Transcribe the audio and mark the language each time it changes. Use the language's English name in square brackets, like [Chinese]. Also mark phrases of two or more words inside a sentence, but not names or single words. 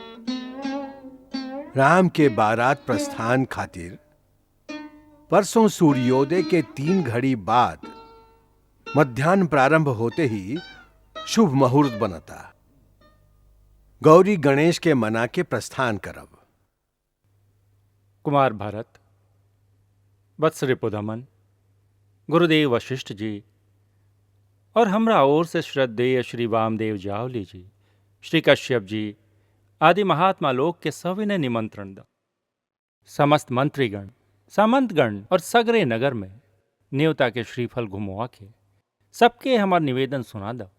[Bhojpuri] राम के बारात प्रस्थान खातिर परसों सूर्योदय के 3 घड़ी बाद मध्याह्न प्रारंभ होते ही शुभ मुहूर्त बनता। गौरी गणेश के मना के प्रस्थान करब। कुमार भरत, वत्स रिपुदमन, गुरुदेव वशिष्ठ जी और हमरा ओर से श्रद्धेय श्री वामदेव जावली जी, श्री कश्यप जी आदि महात्मा लोग के सविनय निमंत्रण द। समस्त मंत्रीगण, सामंतगण और सगरे नगर में न्योता के श्रीफल घुमवा के सबके हमार निवेदन सुना द।